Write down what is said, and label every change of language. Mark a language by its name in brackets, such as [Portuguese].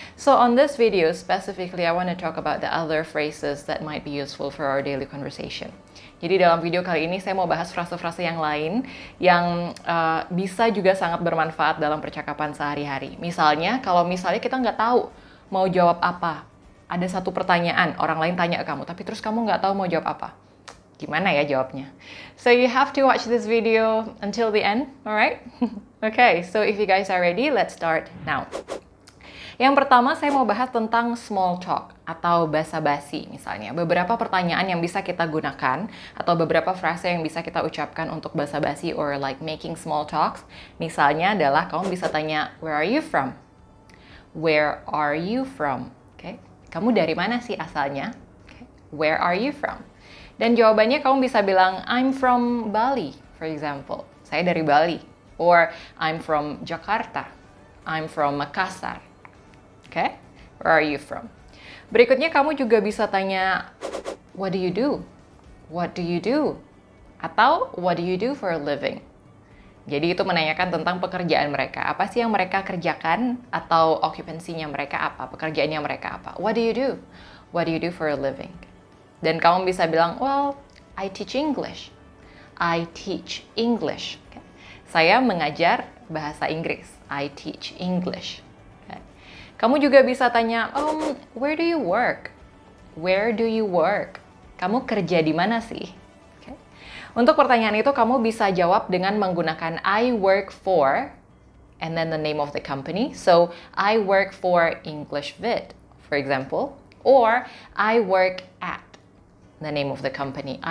[English] So on this video specifically, I want to talk about the other phrases that might be useful for our daily conversation. [Indonesian] Jadi dalam video kali ini saya mau bahas frase-frase yang lain yang bisa juga sangat bermanfaat dalam percakapan sehari-hari. Misalnya, kalau misalnya kita nggak tahu mau jawab apa, ada satu pertanyaan, orang lain tanya ke kamu, tapi terus kamu nggak tahu mau jawab apa. Gimana ya jawabnya? [English] So you have to watch this video until the end, alright? Okay, so if you guys are ready, let's start now. [Indonesian] Yang pertama, saya mau bahas tentang small talk atau basa-basi misalnya. Beberapa pertanyaan yang bisa kita gunakan atau beberapa frase yang bisa kita ucapkan untuk basa-basi [English] or like making small talks. [Indonesian] Misalnya adalah kamu bisa tanya, [English] where are you from? Where are you from? Okay. [Indonesian] Kamu dari mana sih asalnya? [English] Okay. Where are you from? [Indonesian] Dan jawabannya kamu bisa bilang, [English] I'm from Bali, for example. [Indonesian] Saya dari Bali. [English] Or I'm from Jakarta. I'm from Makassar. Okay? Where are you from? [Indonesian] Berikutnya kamu juga bisa tanya, [English] what do you do? What do you do? Atau, what do you do for a living? [Indonesian] Jadi itu menanyakan tentang pekerjaan mereka. Apa sih yang mereka kerjakan? Atau okupansinya mereka apa? Pekerjaannya mereka apa? [English] What do you do? What do you do for a living? [Indonesian] Dan kamu bisa bilang, [English] well, I teach English. I teach English. Okay? [Indonesian] Saya mengajar bahasa Inggris. [English] I teach English. [Indonesian] Kamu juga bisa tanya, [English] where do you work? Where do you work? [Indonesian] Kamu kerja di mana sih? [English] Okay. [Indonesian] Untuk pertanyaan itu, kamu bisa jawab dengan menggunakan [English] I work for, and then the name of the company. So, I work for English Fit, for example. Or, I work at, the name of the company.